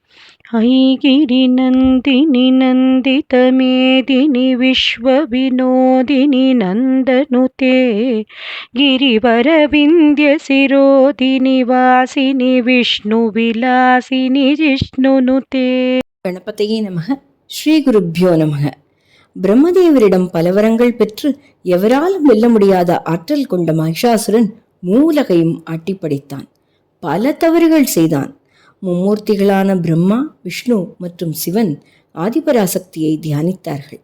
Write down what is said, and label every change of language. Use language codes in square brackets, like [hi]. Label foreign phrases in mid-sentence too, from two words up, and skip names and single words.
[sa] ऐगिरि नन्दिनि नन्दितमेदिनि विश्वविनोदिनि नन्दनुते गिरिवरविन्द्यशिरोदिनि वासिनि विष्णुविलासिनि जिष्णुनुते. गणपतये नमः. श्री गुरुभ्यो नमः. [ta] பிரம்மதேவரிடம் பல வரங்கள் பெற்று எவராலும் வெல்ல முடியாத ஆற்றல் கொண்ட மகிஷாசுரன் மூலகையும் ஆட்டிப்படைத்தான். பல தவறுகள் செய்தான். மும்மூர்த்திகளான பிரம்மா, விஷ்ணு மற்றும் சிவன் ஆதிபராசக்தியை தியானித்தார்கள்.